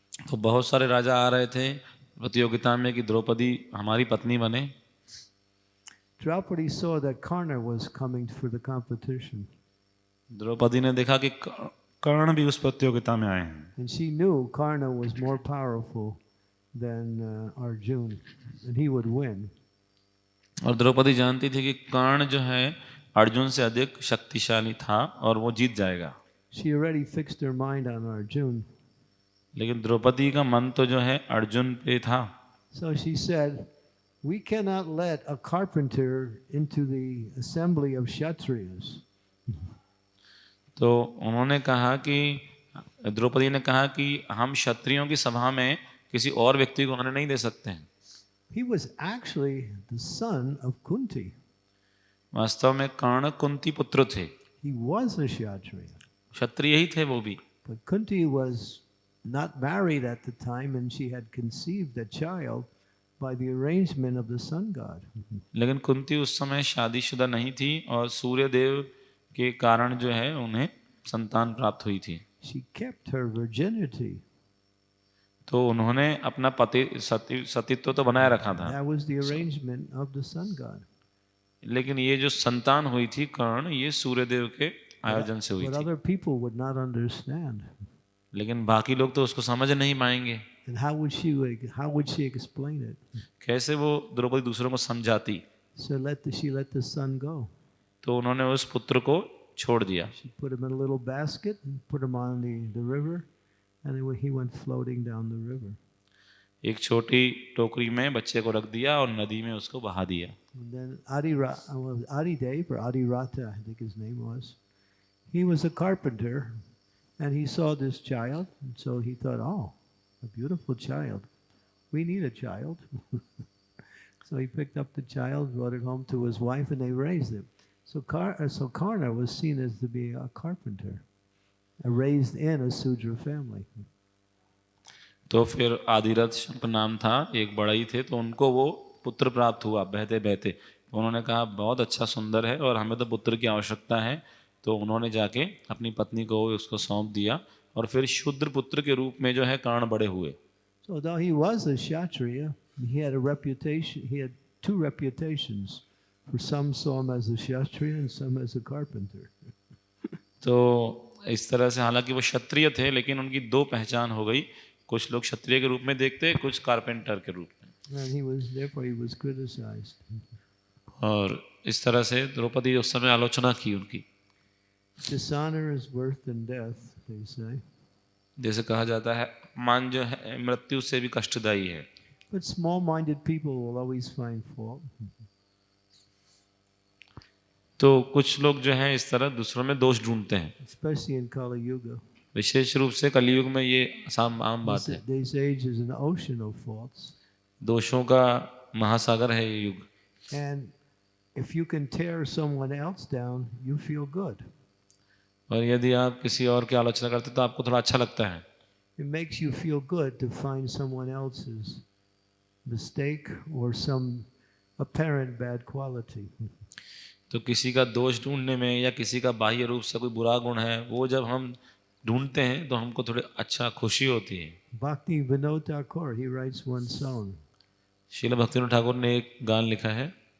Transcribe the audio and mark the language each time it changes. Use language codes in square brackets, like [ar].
[hi] तो बहुत सारे राजा आ रहे थे प्रतियोगिता में कि द्रौपदी हमारी पत्नी बने। [en] Draupadi saw that Karna was coming for the competition, [hi] Draupadi ने देखा कि कर्ण भी उस प्रतियोगिता में आए हैं, [en] and she knew Karna was more powerful than Arjuna, and he would win. [hi] और द्रौपदी जानती थी कि कर्ण जो है अर्जुन से अधिक शक्तिशाली था और वो जीत जाएगा। [en] She already fixed her mind on Arjuna. [hi] लेकिन द्रौपदी का मन तो जो है अर्जुन पे था। [en] So she said, we cannot let a carpenter into the assembly of Kshatriyas. [hi] तो उन्होंने कहा कि द्रौपदी ने कहा कि हम क्षत्रियों की सभा में किसी और व्यक्ति को आने नहीं दे सकते हैं। [en] He was actually the son of Kunti. [hi] वास्तव में कर्ण कुंती पुत्र थे। [en] He was a Kshatriya. [hi] क्षत्रिय ही थे वो भी। [en] But Kunti was not married at the time, and she had conceived a child by the arrangement of the sun god. [hi] लेकिन कुंती उस समय शादीशुदा नहीं थी और सूर्य देव के कारण जो है उन्हें संतान प्राप्त हुई थी। [en] She kept her virginity. [hi] तो उन्होंने अपना सतीत्व तो बनाए रखा था, [en] That was the arrangement of the sun god. [hi] लेकिन ये जो संतान हुई थी कर्ण, ये सूर्यदेव के आयोजन से हुई [en] But [hi] थी। [en] other people would not understand. [hi] लेकिन बाकी लोग तो उसको समझ नहीं पाएंगे। [en] And how would she explain it? [hi] कैसे वो द्रौपदी दूसरों को समझाती? [en] So she let the son go. [hi] तो उन्होंने उस पुत्र को छोड़ दिया। [en] She put him in a little basket and put him on the river, and he went floating down the river. [hi] एक छोटी टोकरी में बच्चे को रख दिया और नदी में उसको बहा दिया। [en] And then Adidev, or Adirata, I think his name was, he was a carpenter, and he saw this child, and so he thought, oh, a beautiful child. We need a child. So he picked up the child, brought it home to his wife, and they raised him. So Karna was seen as to be a carpenter, raised in a Sudra family. [hi] तो फिर आदिरथ का नाम था, एक बड़ा ही थे, तो उनको वो पुत्र प्राप्त हुआ बहते बहते। तो उन्होंने कहा बहुत अच्छा सुंदर है और हमें तो पुत्र की आवश्यकता है। तो उन्होंने जाके अपनी पत्नी को उसको सौंप दिया और फिर शूद्र पुत्र के रूप में जो है कर्ण बड़े हुए। [en] So though he was a Kshatriya, he had a reputation. He had two reputations. For some saw him as a Kshatriya and some as a carpenter. [hi] तो इस तरह से हालांकि वो क्षत्रिय थे, लेकिन उनकी दो पहचान हो गई। कुछ लोग क्षत्रिय के रूप में देखते, कुछ कारपेंटर के रूप में। [en] And therefore he was criticized. [hi] और इस तरह से द्रौपदी उस समय आलोचना की उनकी। [en] Dishonor is worse than death, they say. [hi] जैसे कहा जाता है मान जो है मृत्यु से भी कष्टदायी है। [en] But small-minded people will always find fault. [hi] तो कुछ लोग जो हैं इस तरह दूसरों में दोष ढूंढते हैं, [en] Especially in Kali Yuga. [hi] विशेष रूप से कलयुग में ये आम बात है। [en] This age is an ocean of faults. [hi] दोषों का महासागर है ये युग। [en] And if you can tear someone else down, you feel good. [hi] और यदि आप किसी और की आलोचना करते तो आपको थोड़ा अच्छा लगता है। [en] It makes you feel good to find someone else's mistake or some apparent bad quality. [hi] तो किसी का दोष ढूंढने में या किसी का बाह्य रूप से कोई बुरा गुण है, वो जब हम ढूंढते हैं तो हमको थोड़ी अच्छा खुशी होती है। [en] Bhakti Vinod Thakur, he writes one song. [hi] Srila Bhaktivinod Thakur ने एक गान लिखा है।